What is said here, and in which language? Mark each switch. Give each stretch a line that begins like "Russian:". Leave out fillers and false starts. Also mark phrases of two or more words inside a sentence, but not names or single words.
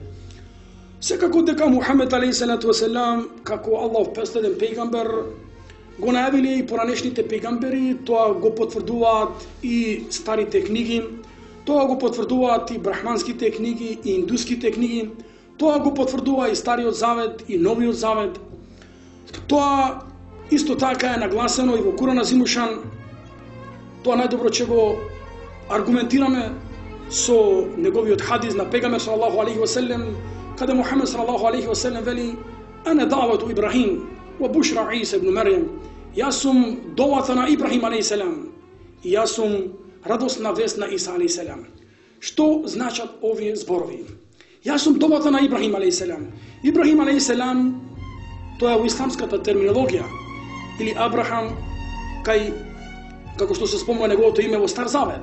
Macedonian: Секако дека Мухамед
Arabic: عليه الصلاة والسلام
Macedonian: како Аллахов последен пејгамбер го најавиле и поранешните пејгамбери, тоа го потврдуваат и старите книги, тоа го потврдуваат и брахманските книги и индуските книги, тоа го потврдува и Стариот Завет и Новиот Завет. Тоа исто така е нагласено и во Куран Азимушан. Тоа најдобро ќе го аргументираме со неговиот хадис на пејгамбер
Arabic: صلى الله عليه وسلم,
Macedonian: каде Мухамед
Arabic: صلى الله عليه وسلم
Macedonian: вели:
Arabic: أنا دعوة إبراهيم وبشرى عيسى ابن مريم.
Macedonian: Јас сум довата на Ибрахим алейхиссалам и јас сум радосна вест на Иса алейхиссалам. Што значат овие зборови? Јас сум довата на Ибрахим алейхиссалам. Ибрахим алейхиссалам, тоа е во исламската терминологија, или Абрахам, како што се спомнува неговото име во Стар Завет.